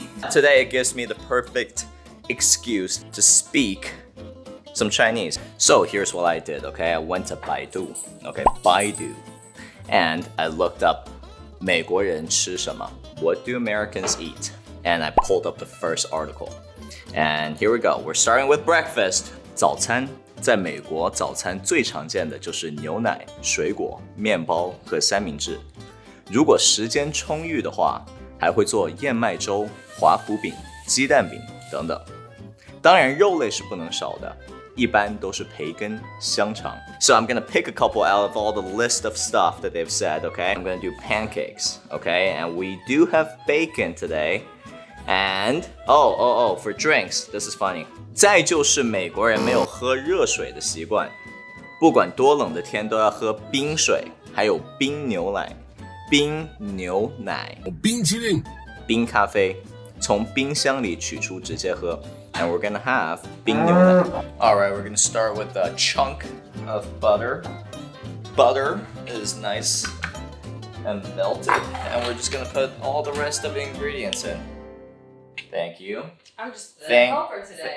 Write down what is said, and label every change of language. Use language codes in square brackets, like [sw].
[en] Today it gives me the perfect excuse to speak some Chinese. So here's what I did, okay? I went to Baidu, okay? Baidu. And I looked up [zh] 美国人吃什么? [en] What do Americans eat? And I pulled up the first article. And here we go. We're starting with breakfast. [zh] 早餐在美国早餐最常见的就是牛奶、水果、面包和三明治。如果时间充裕的话，还会做燕麦粥、华夫饼、鸡蛋饼等等。当然肉类是不能少的。一般都是培根、香肠。 [en] So I'm gonna pick a couple out of all the list of stuff that they've said, okay? I'm gonna do pancakes, okay? And we do have bacon today. And, for drinks, this is funny. [zh] 再就是美国人没有喝热水的习惯，不管多冷的天都要喝冰水，还有冰牛奶、冰牛奶、冰淇淋、冰咖啡，从冰箱里取出直接喝。 [en] And we're gonna have 冰牛奶。 Alright, we're gonna start with a chunk of butter. Butter is nice and melted. And we're just gonna put all the rest of the ingredients in. Thank you. I'm just the helper today.